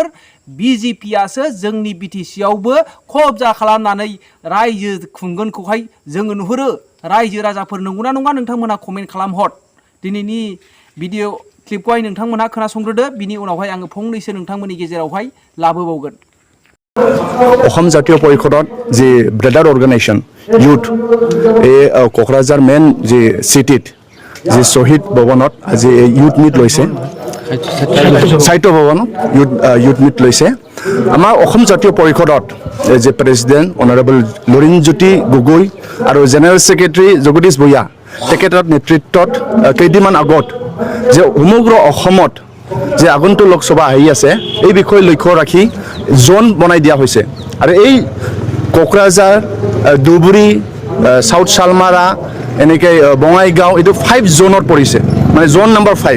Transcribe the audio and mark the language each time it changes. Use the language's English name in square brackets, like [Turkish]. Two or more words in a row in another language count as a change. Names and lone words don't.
[Bodo] BJP आसो जोंनि BTC आवबो कब्जा खालामनानै रायजो खुंगोनखौहाय जोङो नुहुरो। रायजो राजाफोर नंगौना नङा नोंथांमोनहा कमेन्ट खालामहर। दिनैनि [English] video clipखौहाय [Bodo] नोंथांमोनहा खोनासंग्रोदो, बिनि उनावहाय आङो फंनैसो नोंथांमोननि गेजेरावहाय लाबोबावगोन। [Assamese] অসম জাতীয় পৰিষদত যি [English] brother organisation youth [Assamese] এই কোকৰাঝাৰ মেইন যি চিটিত যি শ্বহীদ ভৱনত আজি [English] youth meet [Assamese] লৈছে, সাহিত্য ভৱনত [English] youth meet [Assamese] লৈছে। আমাৰ অসম জাতীয় পৰিষদত যে [English] president honourable [Assamese] লুৰিণজ্যোতি গগৈ আৰু [English] general secretary [Assamese] জগদীশ ভূঞা তেখেতৰ নেতৃত্বত কেইদিনমান আগত যে সমগ্ৰ অসমত যে আগন্তুক লোকসভা আহি আছে এই বিষয়ে লক্ষ্য ৰাখি জোন বনাই দিয়া হৈছে আৰু এই কোকৰাঝাৰ, ধুবুৰী, সাউথ শালমাৰা, এনেকৈ বঙাইগাঁও এইটো 5 জোনত পৰিছে, মানে [English] zone number [Assamese] 5।